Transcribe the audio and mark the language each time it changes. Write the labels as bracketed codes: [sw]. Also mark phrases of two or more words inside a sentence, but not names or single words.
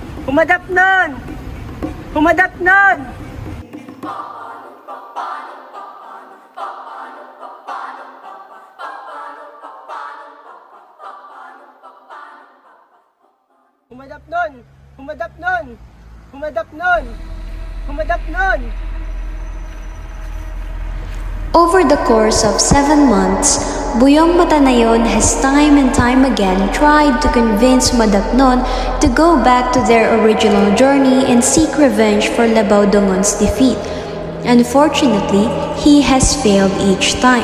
[en] Humadap nun! Humadap nun! Humadap nun! Humadap nun! Humadap nun! Humadap nun! Over the course of 7 months, Buyong Matanayon has time and time again tried to convince Humadapnon to go back to their original journey and seek revenge for Labaw Dongon's defeat. Unfortunately, he has failed each time.